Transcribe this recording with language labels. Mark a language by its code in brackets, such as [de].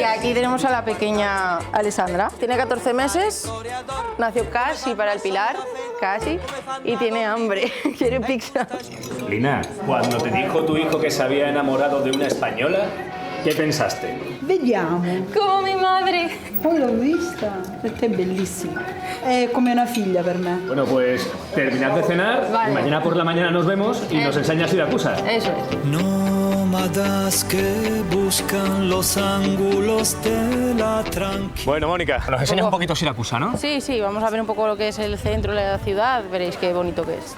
[es] Y aquí tenemos a la pequeña Alessandra. Tiene 14 meses, nació casi para el Pilar, casi, y tiene hambre, quiere pizza. Lina, cuando te dijo tu hijo que se había enamorado de una española, ¿qué pensaste? [it] Vediamo. [es] Como mi madre. [it] Poi l'ho vista, perché è bellissima. È come una figlia per me. [es] Bueno, pues terminad de cenar, Vale. y mañana por la mañana nos vemos y nos enseñas Siracusa. Eso es. Nómadas que buscan los ángulos de la tranquilidad. Bueno, Mónica, nos enseñas un poquito Siracusa, ¿no? Sí, sí, vamos a ver un poco lo que es el centro de la ciudad, veréis qué bonito que es.